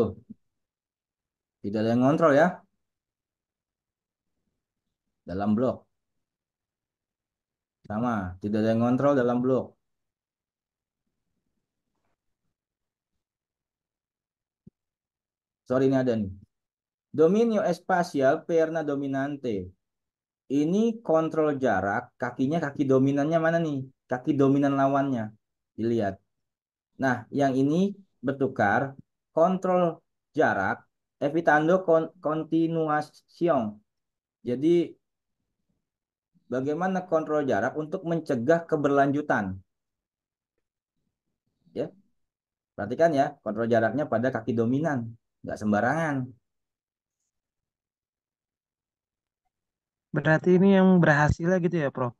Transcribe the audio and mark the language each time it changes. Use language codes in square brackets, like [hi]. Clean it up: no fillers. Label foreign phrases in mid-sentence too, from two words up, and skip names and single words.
[id] Tidak ada yang ngontrol ya dalam blok. Sama, tidak ada yang ngontrol dalam blok. Sorry ini ada nih. [es] Dominio espacial [pt] perna dominante. [id] Ini kontrol jarak, kakinya kaki dominannya mana nih? Kaki dominan lawannya. Dilihat. Nah, yang ini bertukar kontrol jarak [es] evitando continuación. [id] Jadi bagaimana kontrol jarak untuk mencegah keberlanjutan? Ya, perhatikan ya, kontrol jaraknya pada kaki dominan, nggak sembarangan. Berarti ini yang berhasil lah gitu ya, Prof.